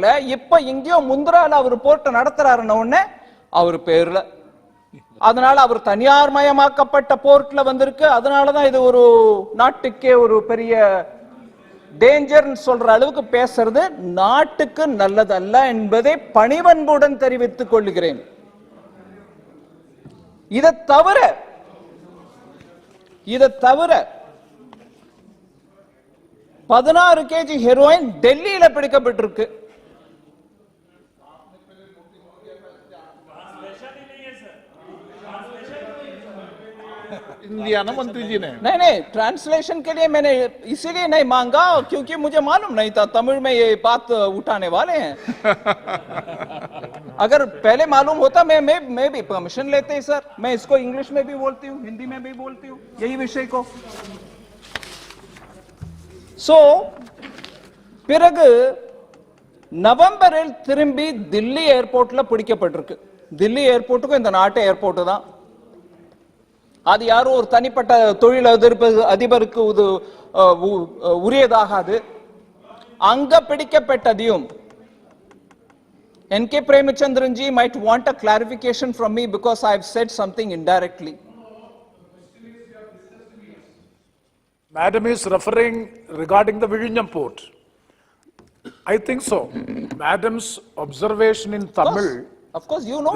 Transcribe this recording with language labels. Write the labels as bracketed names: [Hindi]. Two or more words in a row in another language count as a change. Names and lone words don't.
[Tamil] இப்ப இங்கேயோ முந்திரால அவர் போர்ட்டை நடத்துறாருன்னு உடனே அவர் பேர்ல, அதனால அவர் தனியார் மயமாக்கப்பட்ட போர்ட்ல வந்திருக்கு, அதனாலதான் இது ஒரு நாட்டுக்கே ஒரு பெரிய டேஞ்சர் சொல்ற அளவுக்கு பேசுறது நாட்டுக்கு நல்லதல்ல என்பதை பணிவன்புடன் தெரிவித்துக் கொள்கிறேன். இதை தவிர 16 kg ஹெரோயின் டெல்லியில பிடிக்கப்பட்டிருக்கு. [Hindi] इंडिया ना मंत्री जी ने नहीं, ट्रांसलेशन के लिए मैंने इसीलिए नहीं मांगा क्योंकि मुझे मालूम नहीं था तमिल में ये बात उठाने वाले हैं। अगर पहले मालूम होता मैं भी परमिशन लेते ही सर। मैं इसको इंग्लिश में भी बोलती हूँ, हिंदी में भी बोलती हूँ, यही विषय को। [Tamil] பிறகு நவம்பரில் திரும்பி தில்லி ஏர்போர்ட்ல பிடிக்கப்பட்டிருக்கு. தில்லி ஏர்போர்ட்டுக்கும் இந்த நாட்டு ஏர்போர்ட் தான். அது யாரும் ஒரு தனிப்பட்ட தொழில் அதிபருக்கு உரியதாகாது. அங்க பிடிக்கப்பட்டதையும் N.K. [English] Premachandran ji might want a clarification from me because I have said something indirectly. Madam is referring regarding the Vizhinjam port. I think so. Madam's observation in Tamil. Of course, you know it.